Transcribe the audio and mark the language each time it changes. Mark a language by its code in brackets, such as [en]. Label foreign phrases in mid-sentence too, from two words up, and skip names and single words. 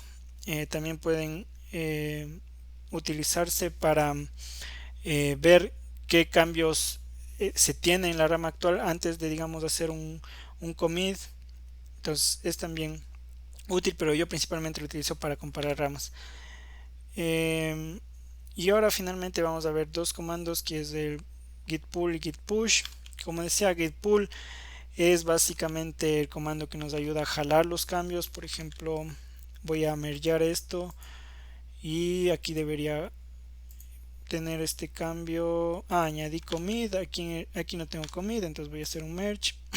[es] También pueden utilizarse para ver qué cambios se tiene en la rama actual antes de, digamos, hacer un commit. Entonces es también útil, pero yo principalmente lo utilizo para comparar ramas. Y ahora finalmente vamos a ver dos comandos, que es el git pull y git push. Como decía, git pull es básicamente el comando que nos ayuda a jalar los cambios. Por ejemplo, voy a mergear esto y aquí debería tener este cambio. Añadí commit, aquí no tengo commit, entonces voy a hacer un merge.